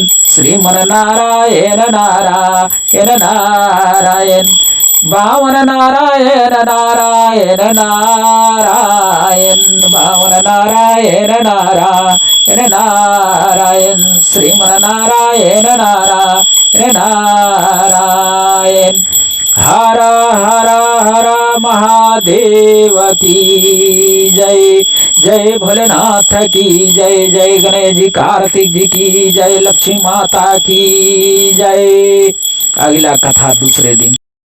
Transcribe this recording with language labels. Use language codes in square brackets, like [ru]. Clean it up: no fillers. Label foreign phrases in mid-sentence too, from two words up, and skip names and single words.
[hi] श्रीमन नारायण नारायण नारायण, बावन नारायण नारायण नारायण। बावन नारायण नारायण नारायण, श्रीमन नारायण नारायण नारायण। हर हर हर महादेव की जय। जय भोलेनाथ की जय। जय गणेश जी कार्तिक जी की जय। लक्ष्मी माता की जय। अगला कथा दूसरे दिन।